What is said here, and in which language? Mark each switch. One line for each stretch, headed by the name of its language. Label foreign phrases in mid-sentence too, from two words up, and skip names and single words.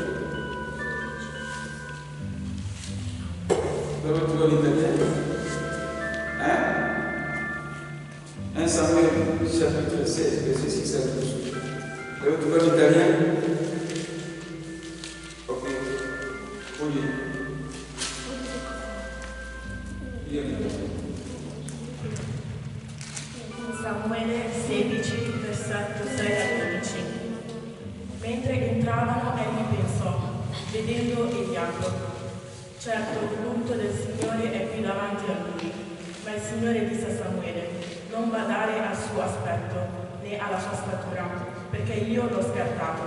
French: Vous avez trouvé l'italien? Hein? 1 Samuel chapitre 16, verset 6 à 12. Vous avez trouvé l'italien? Ok. Pour lire.
Italian: Samuele 16, versetto 6 a 12. Mentre entravano egli pensò, vedendo Eliato. Certo, l'unto del Signore è qui davanti a lui, ma il Signore disse a Samuele, non badare al suo aspetto, né alla sua statura, perché io l'ho scartato.